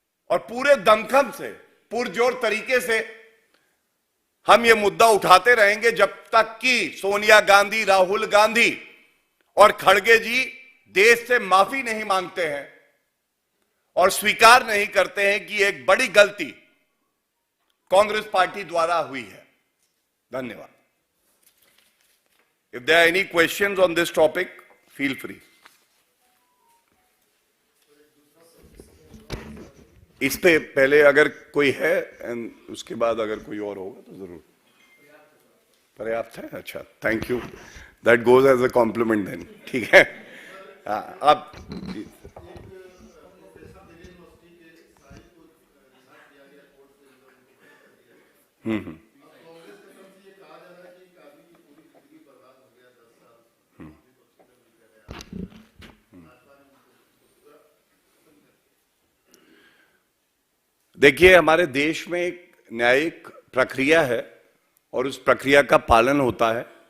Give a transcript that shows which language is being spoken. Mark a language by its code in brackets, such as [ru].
[hi] और पूरे दमखम से, पुरजोर तरीके से हम ये मुद्दा उठाते रहेंगे जब तक कि सोनिया गांधी, राहुल गांधी और खड़गे जी देश से माफी नहीं मांगते हैं और स्वीकार नहीं करते हैं कि एक बड़ी गलती कांग्रेस पार्टी द्वारा हुई है। धन्यवाद। [en] If there are any questions on this topic, feel free. [hi] इस पे पहले अगर कोई है, एंड उसके बाद अगर कोई और होगा तो जरूर। पर्याप्त है? अच्छा, [en] Thank you, that goes as a compliment then. [hi] ठीक है, आप देखिए, हमारे देश में एक न्यायिक प्रक्रिया है और उस प्रक्रिया का पालन होता है।